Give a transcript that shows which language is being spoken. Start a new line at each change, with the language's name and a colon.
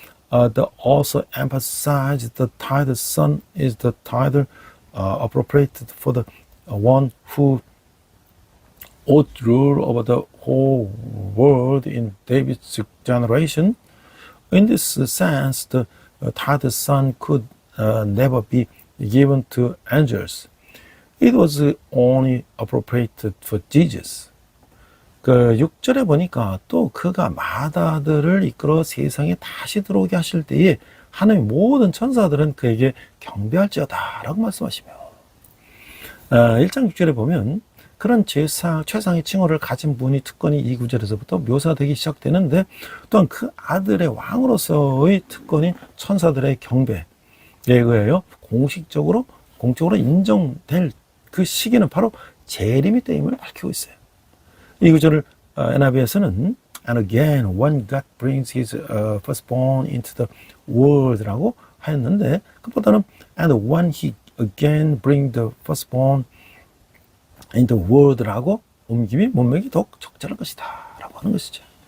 English: The author emphasized the title son is the title appropriated for the one who ought rule over the whole world in David's generation. In this sense, the title son could never be given to angels. It was only appropriated for Jesus.
Korean: 그 6절에 보니까 또 그가 마다들을 이끌어 세상에 다시 들어오게 하실 때에 하나님 모든 천사들은 그에게 경배할지어다 라고 말씀하시며 1장 6절에 보면 그런 최상의 칭호를 가진 분이 특권이 이 구절에서부터 묘사되기 시작되는데 또한 그 아들의 왕으로서의 특권인 천사들의 경배에 의하여 공적으로 인정될 그 시기는 바로 재림이 때임을 밝히고 있어요. 이 구절을 NIV에서는
English: And again when God brings his firstborn into the world
Korean: 라고 하였는데 그보다는
English: And when he again bring the firstborn in the world
Korean: 라고 옮김이 문맥이 더욱 적절할 것이다 라고 하는 것이죠.